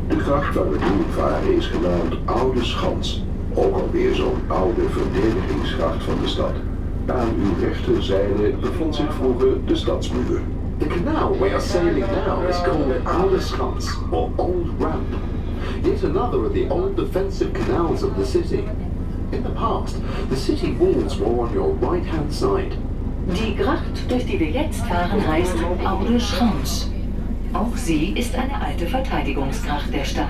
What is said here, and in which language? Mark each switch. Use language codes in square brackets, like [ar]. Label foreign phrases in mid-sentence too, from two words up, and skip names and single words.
[nl] gracht waar we nu varen is genaamd Oude Schans. Ook alweer zo'n oude verdedigingsgracht van de stad. Aan uw rechterzijde bevond zich vroeger de stadsmuur. [en] The canal we are sailing now is called Amsterdam, or Old Ramp. Yet another of the old defensive canals of the city. In the past, the city walls were on your right-hand side. [de] Die Gracht, durch die wir jetzt fahren, heißt Oude Schans. Auch sie ist eine alte Verteidigungsgracht der Stadt.